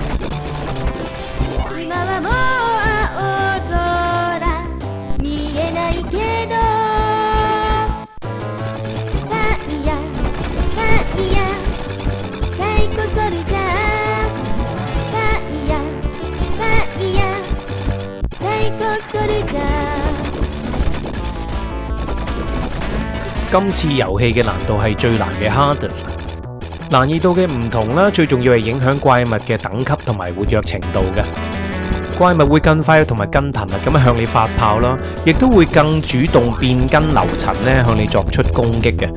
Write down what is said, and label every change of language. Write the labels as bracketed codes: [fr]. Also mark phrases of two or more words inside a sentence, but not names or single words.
[ja] 今はもう青空見えないけどファイヤーファイヤーサイコソルジャーファイヤーファイヤーサイコソルジャー。 [yue] 今次遊戲嘅難度係最難嘅 Hardest， 難易度嘅唔同啦，最重要係影響怪物嘅等級同埋活躍程度嘅。怪物會更快同埋更頻密咁樣向你發炮啦，亦都會更主動變更流塵咧向你作出攻擊嘅。